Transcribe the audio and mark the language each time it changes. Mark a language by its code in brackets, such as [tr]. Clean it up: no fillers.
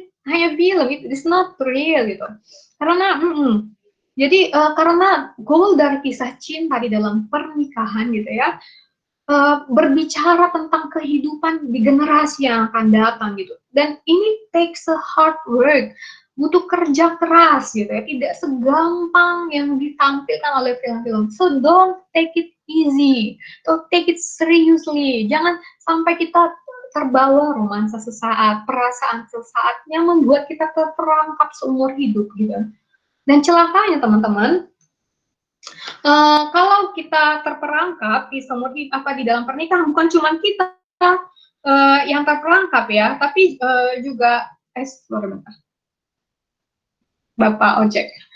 [id] Hanya film, [en] it is not real [id] gitu. Karena jadi karena goal dari kisah cinta di dalam pernikahan gitu ya, berbicara tentang kehidupan di generasi yang akan datang gitu. Dan ini [en] takes a hard work, [id] butuh kerja keras gitu ya, tidak segampang yang ditampilkan oleh film-film. [en] So don't take it easy, don't take it seriously. [id] Jangan sampai kita terbawa romansa sesaat, perasaan sesaat yang membuat kita terperangkap seumur hidup gitu. Dan celakanya teman-teman, kalau kita terperangkap di di dalam pernikahan, bukan cuma kita yang terperangkap ya, tapi juga Bapak ojek.